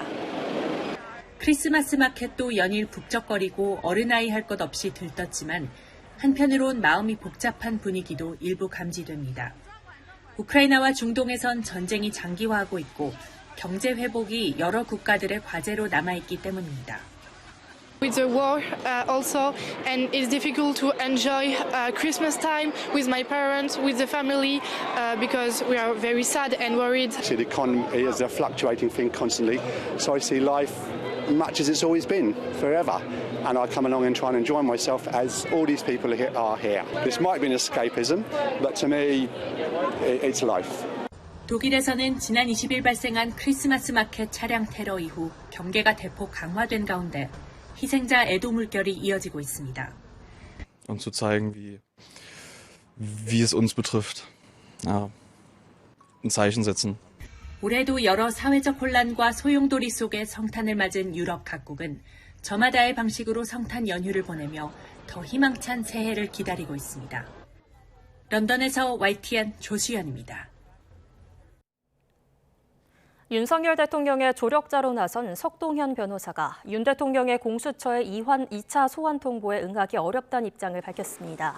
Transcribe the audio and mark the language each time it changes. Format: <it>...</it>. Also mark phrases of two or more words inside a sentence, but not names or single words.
<ko>크리스마스 마켓도 연일 북적거리고 어른아이 할 것 없이 들떴지만 한편으론 마음이 복잡한 분위기도 일부 감지됩니다. 우크라이나와 중동에선 전쟁이 장기화하고 있고 경제 회복이 여러 국가들의 과제로 남아있기 때문입니다.</ko> <en>With the war also, and it's difficult to enjoy Christmas time with my parents, with the family, because we are very sad and worried. The economy is a fluctuating thing constantly, so I see life much as it's always been, forever. And I come along and try and enjoy myself as all these people are here. This might be an escapism, but to me, it's life.</en> <ko>독일에서는 지난 20일 발생한 크리스마스 마켓 차량 테러 이후 경계가 대폭 강화된 가운데 희생자 애도 물결이 이어지고 있습니다.</ko> <de>Um zu zeigen, wie es uns betrifft. Ja, ein Zeichen setzen.</de> <ko>올해도 여러 사회적 혼란과 소용돌이 속에 성탄을 맞은 유럽 각국은 저마다의 방식으로 성탄 연휴를 보내며 더 희망찬 새해를 기다리고 있습니다. 런던에서 YTN 조수연입니다. 윤석열 대통령의 조력자로 나선 석동현 변호사가 윤 대통령의 공수처의 2차 소환 통보에 응하기 어렵다는 입장을 밝혔습니다.</ko>